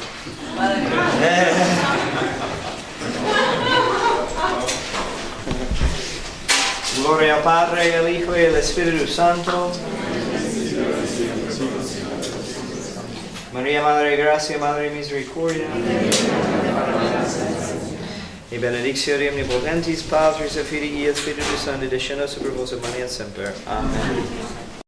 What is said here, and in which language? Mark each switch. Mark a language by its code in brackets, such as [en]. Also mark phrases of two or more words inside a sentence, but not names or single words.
[es] Gloria al Padre, al Hijo y al Espíritu Santo. María, Madre de Gracia, Madre de Misericordia. [la] Y benedictio de omnipotentis Patris et Filii et Spiritus Sancti descendat super vos et manet semper. Amen.